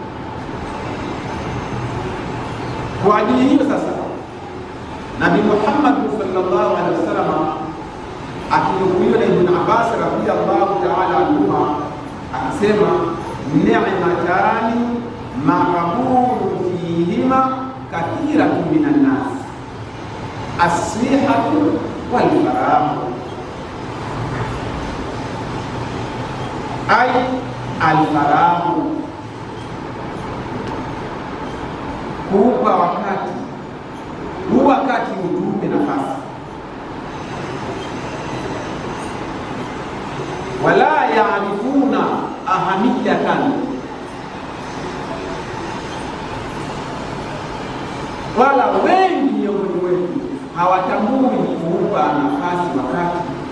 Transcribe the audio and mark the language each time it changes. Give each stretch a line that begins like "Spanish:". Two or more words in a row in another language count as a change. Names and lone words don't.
Swahili: Kwa ajili hiyo sasa, Nabii Muhammad
Arabic: صلى الله عليه وسلم
Swahili: akinukuliwa na Ibn Abbas
Arabic: رضي الله تعالى عنهما
Swahili: akisema,
Arabic: نعمتان مغبون فيهما كثير من الناس الصحة والفراغ. أي الفراغ,
Swahili: kuupa wakati, huu wakati utupe nafasi.
Arabic: ولا يعرفون أهمية,
Swahili: wala wengi miongoni wetu hawatambui kuupa nafasi wakati.